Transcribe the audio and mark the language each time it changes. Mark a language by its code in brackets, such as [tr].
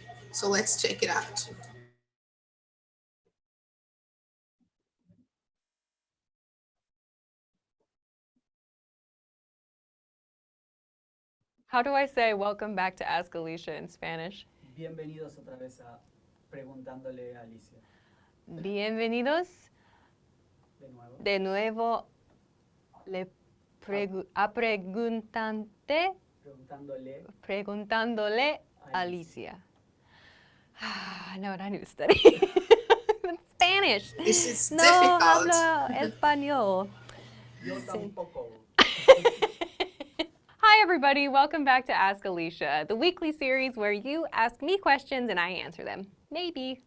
[en] So let's check it out. How do I say welcome back to Ask Alicia in Spanish? [es] Bienvenidos otra vez a Preguntándole a Alicia. Bienvenidos De nuevo. de nuevo a preguntante, preguntándole a Alicia. [en] Now I need to study Spanish. This is [es] No [en] difficult. [es] hablo español. Yo tampoco. [en] Hi everybody, welcome back to Ask Alicia, the weekly series where you ask me questions and I answer them. Maybe.